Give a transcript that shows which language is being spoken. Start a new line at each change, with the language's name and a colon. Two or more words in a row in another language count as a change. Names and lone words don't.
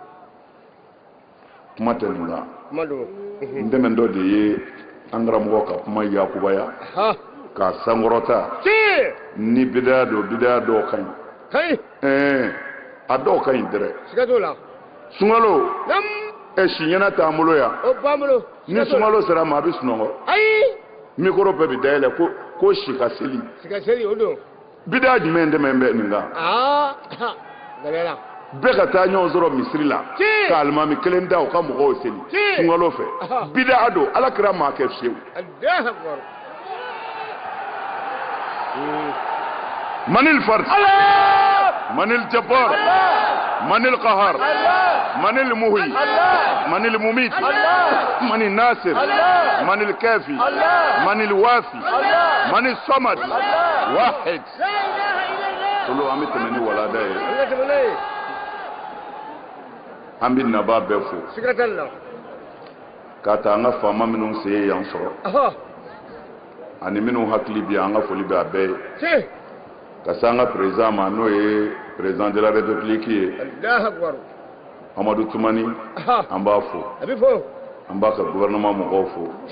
Bambara: kuma tɛ nin la n dɛmɛ dɔ de ye an karamɔgɔ ka kuma yakubaya k'a sankɔrɔta ni bidaya dɔw ka ɲi a dɔw ka ɲi dɛrɛ sunkalo si ɲɛna t'an bolo yan ni sunkalo sera ma a bɛ sunɔgɔ mikoro bɛɛ bɛ dayɛlɛ ko si ka seli bidaya jumɛn dɛmɛ bɛ nin kan bɛɛ ka taa ɲɔgɔn sɔrɔ misiri la ka alimami kelen da u ka mɔgɔw seli sunkalo fɛ bid'a don ala kira m'a kɛ fiyewu
Arabic: من الفرد من الجبار من القهار من المحيي من المميت من الناصر من الكافي من الوافي من الصمد واحد
Bambara: olu an bɛ tɛmɛ ni walada ye an bɛ naba bɛɛ fo k'a ta an ka faama minnu sen ye yan sɔrɔ ani minnu hakili bɛ an ka foli bɛ a bɛɛ ye ka se an ka président ma n'o ye
French: président de la république
Bambara: ye amadu tumani an b'a fo an b'a ka gouvernement mɔgɔw fo